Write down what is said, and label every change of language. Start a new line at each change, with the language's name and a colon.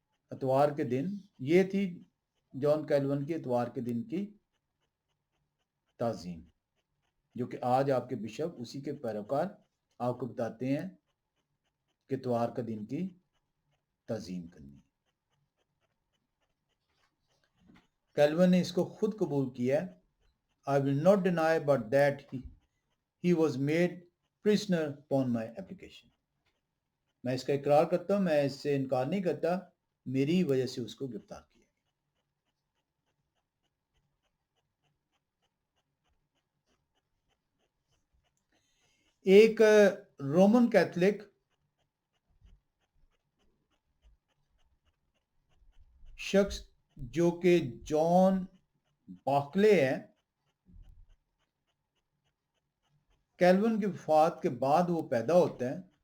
Urdu: اتوار کے دن یہ تھی جان کیلون کی اتوار کے دن کی تعظیم جو کہ آج آپ کے بشپ اسی کے پیروکار آپ کو بتاتے ہیں کہ اتوار کا دن کی تعظیم کرنی. کیلون نے اس کو خود قبول کیا.
English: I will not deny but that he was made prisoner upon my application.
Urdu: میں اس کا اقرار کرتا ہوں میں اس سے انکار نہیں کرتا میری وجہ سے اس کو گرفتار کیا. ایک رومن کیتھولک شخص جو کہ جان باکلے ہے کیلون کی وفات کے بعد وہ پیدا ہوتا ہے